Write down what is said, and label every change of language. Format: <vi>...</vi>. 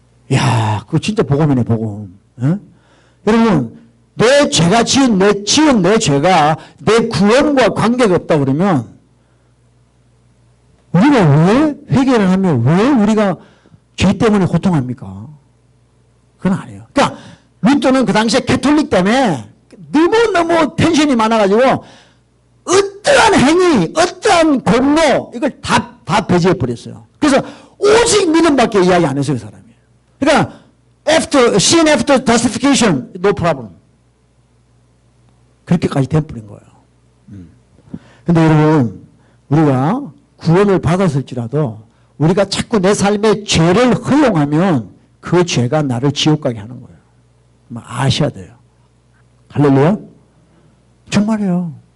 <ko>이야, 그거 진짜 복음이네, 복음. 에? 여러분, 내 죄가 지은 내 죄가 내 구원과 관계가 없다 그러면 우리가 왜 회개를 하면 왜 우리가 죄 때문에 고통합니까? 그건 아니에요. 그러니까 루터는 그 당시에 캐톨릭 때문에 너무너무 텐션이 많아가지고 어떠한 행위, 어떠한 공로 이걸 다 배제해 버렸어요. 그래서 오직 믿음밖에 이야기 안 했어요, 그 사람이. 그러니까</ko> <en>sin after justification, no problem.</en> <ko>그렇게까지 돼버린 거예요. 근데 여러분, 우리가 구원을 받았을지라도 우리가 자꾸 내 삶에 죄를 허용하면 그 죄가 나를 지옥 가게 하는 거예요. 아셔야 돼요. 할렐루야? 정말이에요.</ko>